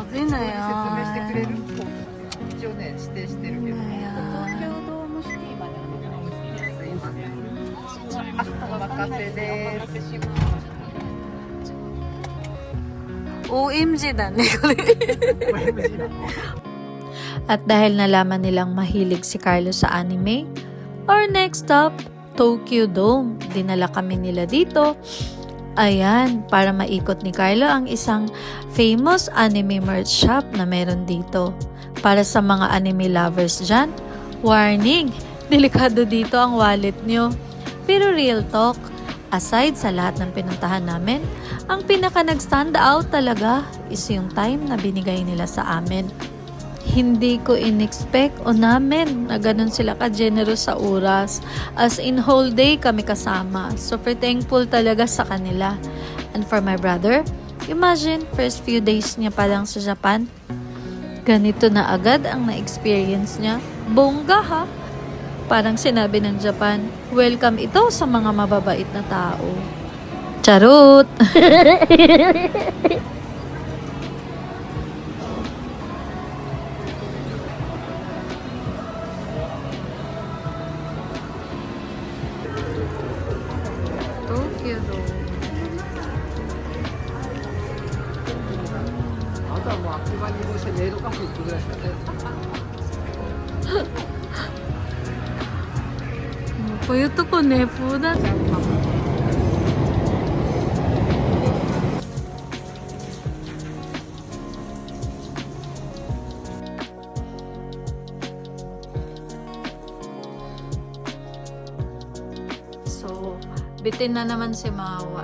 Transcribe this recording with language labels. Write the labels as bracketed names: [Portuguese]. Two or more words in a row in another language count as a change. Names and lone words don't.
[Japanese] な説明してくれよ。る一応ね指定してるけど、東京ドームシティまですいません。あ、お任せです。 OMG na ni [Filipino] At dahil nalaman nilang mahilig si Carlo sa anime, [English] our next stop, [Filipino] Tokyo Dome. Dinala kami nila dito. Ayan, para maikot ni Carlo ang isang [English] famous anime merch shop [Filipino] na meron dito. Para sa mga [English] anime lovers [Filipino] dyan, warning, delikado dito ang wallet nyo. Pero [English] real talk, [Filipino] aside sa lahat ng pinuntahan namin, ang pinaka nag- [English] stand out [Filipino] talaga is yung time na binigay nila sa amin. Hindi ko in-expect o namin na ganun sila ka-generous sa oras. [English] As in whole day [Filipino] kami kasama. Super thankful talaga sa kanila. [English] And for my brother, imagine first few days [Filipino] niya pa lang sa [English] Japan. [Filipino] Ganito na agad ang na-experience niya. Bongga ha! Parang sinabi ng Japan, welcome ito sa mga mababait na tao. Charot! Tokyo Dome. [Japanese] あとはもうあっという間に移動してメイドカフェ行くぐらいですかね。 [Filipino] Po ito ko ne po na. So, bitin na naman si Mawa.